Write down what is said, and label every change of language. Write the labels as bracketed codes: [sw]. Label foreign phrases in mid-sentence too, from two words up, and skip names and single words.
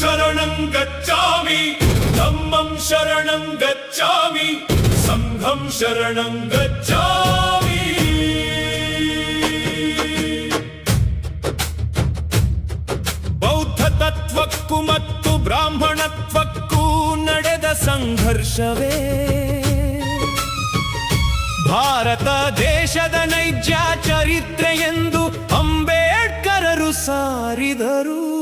[pi] शरणं गच्छामि धम्मं शरणं गच्छामि संघं शरणं गच्छामि [kn] ಬೌದ್ಧ ತತ್ವಕ್ಕೂ ಮತ್ತು ಬ್ರಾಹ್ಮಣತ್ವಕ್ಕೂ ನಡೆದ ಸಂಘರ್ಷವೇ ಭಾರತ ದೇಶದ ನೈಜ ಚರಿತ್ರೆ ಎಂದು ಅಂಬೇಡ್ಕರರು ಸಾರಿದರು.